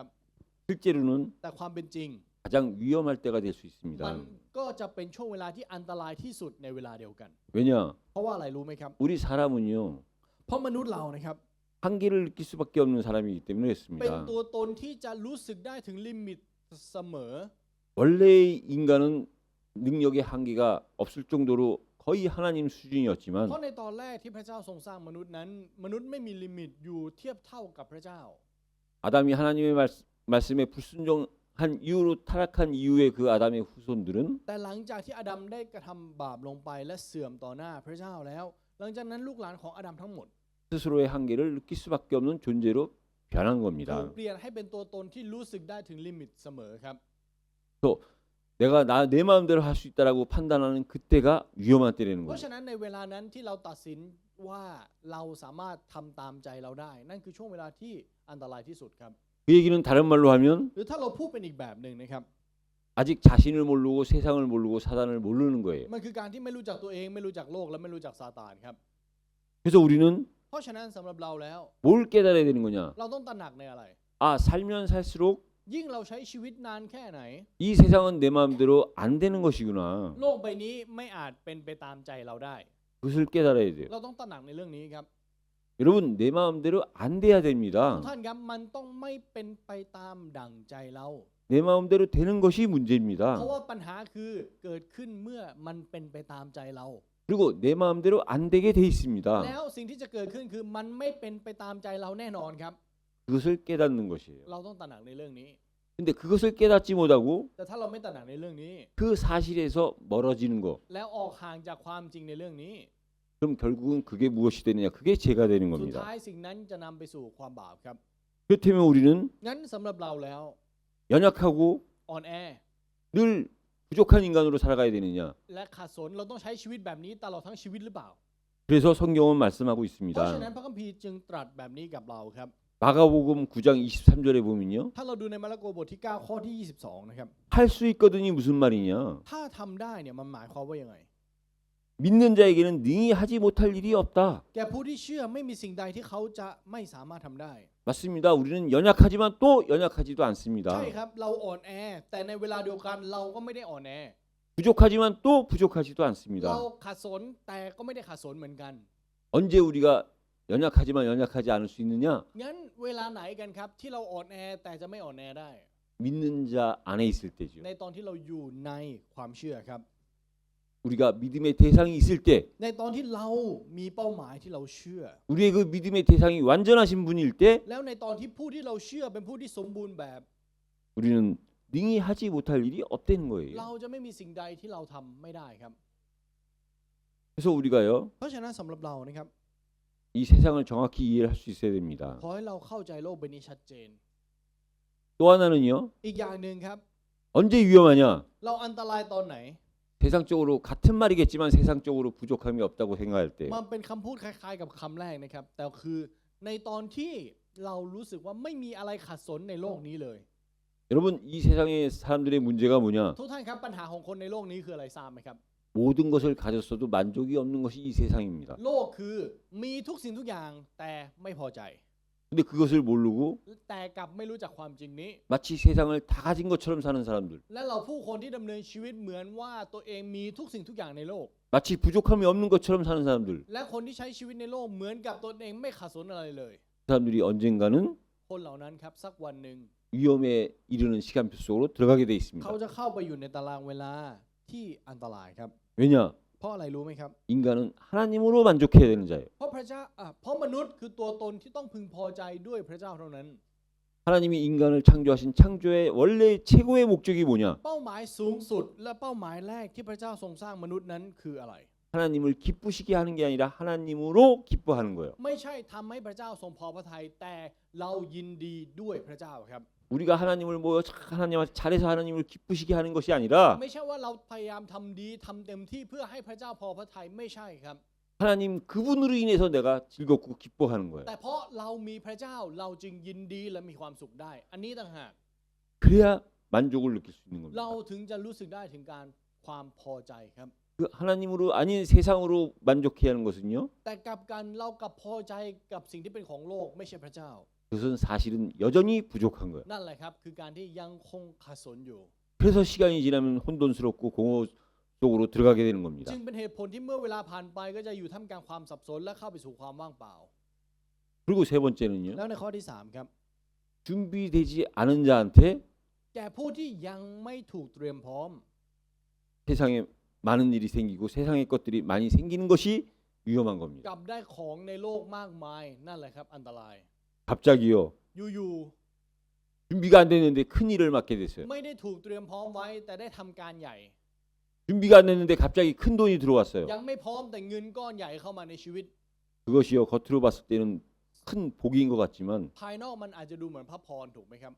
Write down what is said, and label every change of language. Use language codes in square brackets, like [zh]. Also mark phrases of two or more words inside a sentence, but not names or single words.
[ko] 실제로는 [th] แต่ความเป็นจริง [ko] 가장 위험할 때가 될 수 [th] มัน [ko] 있습니다. [th] ก็จะเป็นช่วงเวลาที่อันตรายที่สุดในเวลาเดียวกัน [ko] 왜냐? [th] เพราะว่าอะไรรู้ไหมครับ [ko] 우리 사람은요. [th] เพราะมนุษย์เรานะครับ [ko] 한계를 느낄 수밖에 없는 사람이기 때문에 [th] เป็น [ko] 그렇습니다. [th] ตัวตนที่จะรู้สึกได้ถึงลิมิตเสมอ [ko] 원래의 인간은 능력의 한계가 없을 정도로 거의 하나님 [th] เพ [ko] 수준이었지만 [th] ราะในตอนแรกที่พระเจ้าทรงสร้างมนุษย์นั้น มนุษย์ไม่มีลิมิตอยู่เทียบเท่ากับพระเจ้า [ko] 아담이 하나님의 말씀에 불순종한 이후로 타락한 이후에 그 아담의 후손들은 [th] แต่หลังจากที่อาดัมได้กระทำบาปลงไปและเสื่อมต่อหน้าพระเจ้าแล้ว หลังจากนั้นลูกหลานของอาดัมทั้งหมด [ko] 스스로의 한계를 느낄 수밖에 없는 존재로 변한 [th] ถูก [ko] 겁니다. [th] เปลี่ยนให้เป็นตัวตนที่รู้สึกได้ถึงลิมิตเสมอครับ [ko] 내가 내 마음대로 할 수 있다라고 판단하는 그때가 위험한 때라는 [th] เพราะ [ko] 거예요. [th] ฉะนั้นในเวลานั้นที่เราตัดสินว่าเราสามารถทำตามใจเราได้ นั่นคือช่วงเวลาที่อันตรายที่สุดครับ [ko] 그 얘기는 다른 말로 하면 [th] หรือถ้าเราพูดเป็นอีกแบบหนึ่งนะครับ [ko] 아직 자신을 모르고 세상을 모르고 사단을 모르는 거예요. [th] มันคือการที่ไม่รู้จักตัวเองไม่รู้จักโลกและไม่รู้จักซาตานครับ [ko] 그래서 우리는 [th] เพราะฉะนั้นสำหรับเราแล้ว [ko] 뭘 깨달아야 되는 거냐? [th] เราต้องตระหนักในอะไร [ko] 아, 살면 살수록 [th] ยิ่งเราใช้ชีวิตนานแค่ไหน [ko] 이 세상은 내 마음대로 안 되는 것이구나. [th] โลกใบนี้ไม่อาจเป็นไปตามใจเราได้ [ko] 그것을 깨달아야 돼요. [th] เราต้องตระหนักในเรื่องนี้ครับ [ko] 여러분 내 마음대로 안 돼야 [th] ทุก [ko] 됩니다. [th] ท่านครับมันต้องไม่เป็นไปตามดั่งใจเรา [ko] 내 마음대로 되는 것이 [th] เพ [ko] 문제입니다. [th] ราะว่าปัญหาคือเกิดขึ้นเมื่อมันเป็นไปตามใจเรา [ko] 그리고 내 마음대로 안 되게 돼 [th] แล้ [ko] 있습니다. [th] วสิ่งที่จะเกิดขึ้นคือมันไม่เป็นไปตามใจเราแน่นอนครับ [ko] 그것을 깨닫는 것이에요. [th] เราต้องตระหนักในเรื่องนี้ [ko] 근데 그것을 깨닫지 못하고 [th] แต่ถ้าเราไม่ตระหนักในเรื่องนี้ [ko] 그 사실에서 멀어지는 거. [th] แล้วออกห่างจากความจริงในเรื่องนี้ [ko] 그럼 결국은 그게 무엇이 되느냐? 그게 죄가 되는 [th] สุด [ko] 겁니다. [th] ท้ายสิ่งนั้นจะนำไปสู่ความบาปครับ [ko] 그렇다면 우리는 [th] งั้นสำหรับเราแล้ว [ko] 연약하고 [th] อ่อนแอ [ko] 늘 부족한 인간으로 살아가야 되느냐? [th] และขาดสนเราต้องใช้ชีวิตแบบนี้ตลอดทั้งชีวิตหรือเปล่า [ko] 그래서 성경은 말씀하고 [th] เพราะฉะนั้น [ko] 있습니다. [th] พระคัมภีร์จึงตรัสแบบนี้กับเราครับ [ko] 마가복음 9장 23절에 보면요. [th] ถ้าเราดูในมาระโกบทที่ 9 ข้อที่ 22 นะครับ [ko] 할 수 있거든이 무슨 말이냐? [th] ถ้าทำได้เนี่ยมันหมายความว่ายังไง [ko] 믿는 자에게는 능히 하지 못할 일이 없다. [th] แก่ผู้ที่เชื่อไม่มีสิ่งใดที่เขาจะไม่สามารถทำได้ [ko] 맞습니다. 우리는 연약하지만 또 연약하지도 않습니다. [th] ใช่ครับเราอ่อนแอแต่ในเวลาเดียวกันเราก็ไม่ได้อ่อนแอ [ko] 부족하지만 또 부족하지도 않습니다. [th] เราขาดสนแต่ก็ไม่ได้ขาดสนเหมือนกัน [ko] 언제 우리가 연약하지만 연약하지 않을 수 있느냐? [th] งั้นเวลาไหนกันครับที่เราอ่อนแอแต่จะไม่อ่อนแอได้ [ko] 믿는 자 안에 있을 때죠. [th] ในตอนที่เราอยู่ในความเชื่อครับ [ko] 우리가 믿음의 대상이 있을 때 [th] ในตอนที่เรามีเป้าหมายที่เราเชื่อ [ko] 우리의 그 믿음의 대상이 완전하신 분일 때 [th] แล้วในตอนที่ผู้ที่เราเชื่อเป็นผู้ที่สมบูรณ์แบบ [ko] 우리는 능히 하지 못할 일이 없다는 [th] เรา [ko] 거예요. [th] จะไม่มีสิ่งใดที่เราทำไม่ได้ครับ [ko] 그래서 우리가요 [th] เพราะฉะนั้นสำหรับเรานะครับ [ko] 이 세상을 정확히 이해할 수 있어야 됩니다. [th] ขอให้เราเข้าใจโลกใบนี้ชัดเจน [ko] 또 하나는요 [th] อีกอย่างหนึ่งครับ [ko] 언제 위험하냐? [th] เราอันตรายตอนไหน [ko] 세상적으로 같은 말이겠지만 세상적으로 부족함이 없다고 생각할 때 [th] มันเป็นคำพูดคล้ายๆกับคำแรกนะครับ แต่คือในตอนที่เรารู้สึกว่าไม่มีอะไรขัดสนในโลกนี้เลย [ko] 여러분 이 세상의 사람들의 문제가 뭐냐? [th] ทุกท่านครับปัญหาของคนในโลกนี้คืออะไรทราบไหมครับ [ko] 모든 것을 가졌어도 만족이 없는 것이 이 세상입니다. [th] โลกคือมีทุกสิ่งทุกอย่างแต่ไม่พอใจ [ko] 근데 그것을 모르고 [th] แต่กลับไม่รู้จักความจริงนี้ [ko] 마치 세상을 다 가진 것처럼 사는 사람들, [th] และเราผู้คนที่ดำเนินชีวิตเหมือนว่าตัวเองมีทุกสิ่งทุกอย่างในโลก [ko] 마치 부족함이 없는 것처럼 사는 사람들, [th] และคนที่ใช้ชีวิตในโลกเหมือนกับตัวเองไม่ขาดสนอะไรเลย [ko] 그 사람들이 언젠가는 [th] คนเหล่านั้นครับสักวันหนึ่ง [ko] 위험에 이르는 시간표 속으로 들어가게 돼 [th] เขา [ko] 있습니다. [th] จะเข้าไปอยู่ในตารางเวลาที่อันตรายครับ [ko] 왜냐? [th] เพราะอะไรรู้ไหมครับ [ko] 인간은 하나님으로 만족해야 되는 자예요. [th] เพราะพระเจ้าเพราะมนุษย์คือตัวตนที่ต้องพึงพอใจด้วยพระเจ้าเท่านั้น [ko] 하나님이 인간을 창조하신 창조의 원래 최고의 목적이 뭐냐? [th] เป้าหมายสูงสุดและเป้าหมายแรกที่พระเจ้าทรงสร้างมนุษย์นั้นคืออะไร [ko] 하나님을 기쁘시게 하는 게 아니라 하나님으로 기뻐하는 거예요. [th] ไม่ใช่ทำให้พระเจ้าทรงพอพระทัยแต่เรายินดีด้วยพระเจ้าครับ [ko] 우리가 하나님을 모여 하나님한테 잘해서 하나님을 기쁘시게 하는 것이 아니라 [th] ไม่ใช่ว่าเราพยายามทำดีทำเต็มที่เพื่อให้พระเจ้าพอพระทัยไม่ใช่ครับ [ko] 하나님 그분으로 인해서 내가 즐겁고 기뻐하는 거예요. [th] แต่เพราะเรามีพระเจ้าเราจึงยินดีและมีความสุขได้ อันนี้ต่างหาก [ko] 그래야 만족을 느낄 수 있는 [th] เรา [ko] 겁니다. [th] ถึงจะรู้สึกได้ถึงการความพอใจครับ [ko] 그 하나님으로 아닌 세상으로 만족해야 하는 것은요. [th] แต่กลับกันเรากับพอใจกับสิ่งที่เป็นของโลกไม่ใช่พระเจ้า [ko] 그것은 사실은 여전히 부족한 거예요. [th] นั่นแหละครับคือการที่ยังคงขัดสนอยู่ [ko] 그래서 시간이 지나면 혼돈스럽고 공허 속으로 들어가게 되는 겁니다. [th] จึงเป็นเหตุผลที่เมื่อเวลาผ่านไปก็จะอยู่ท่ามกลางความสับสนและเข้าไปสู่ความว่างเปล่า [ko] 그리고 세 번째는요. [th] แล้วในข้อที่3ครับ [ko] 준비되지 않은 자한테 [th] แก่ผู้ที่ยังไม่ถูกเตรียมพร้อม [ko] 세상에 많은 일이 생기고 세상의 것들이 많이 생기는 것이 위험한 [th] ก [ko] 겁니다. [th] ลับได้ของในโลกมากมายนั่นแหละครับอันตราย [ko] 갑자기요. [th] อยู่ [ko] 준비가 안 됐는데 큰 일을 맡게 됐어요. [th] ๆไม่ได้ถูกเตรียมพร้อมไว้แต่ได้ทำการใหญ่ [ko] 준비가 안 됐는데 갑자기 큰 돈이 들어왔어요. [th] ยังไม่พร้อมแต่เงินก้อนใหญ่เข้ามาในชีวิต [ko] 그것이요 겉으로 봤을 때는 큰 복인 것 같지만 [th] ภายนอกมันอาจจะดูเหมือนพระพรถูกไหมครับ